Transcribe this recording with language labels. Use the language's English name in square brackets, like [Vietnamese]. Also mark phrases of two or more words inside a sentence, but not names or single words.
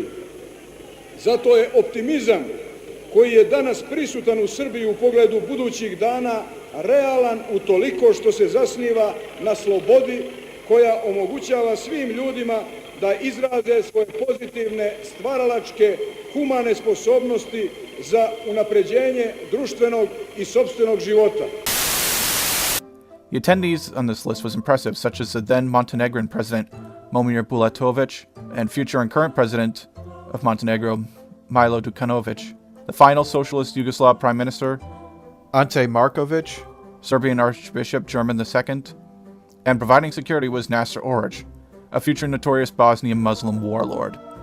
[Serbian] Zato je optimizam koji je danas prisutan u Srbiji u pogledu budućih dana realan utoliko što se zasniva na slobodi koja omogućava svim ljudima da izraze svoje pozitivne, stvaralačke, humane sposobnosti za unapređenje društvenog i sopstvenog života. [English] The attendees on this list was impressive, such as the then Montenegrin president Momir Bulatovic and future and current president of Montenegro Milo Đukanovic, the final socialist Yugoslav prime minister Ante Markovic, Serbian Archbishop German II, and providing security was Nasser Oric, a future notorious Bosnian Muslim warlord.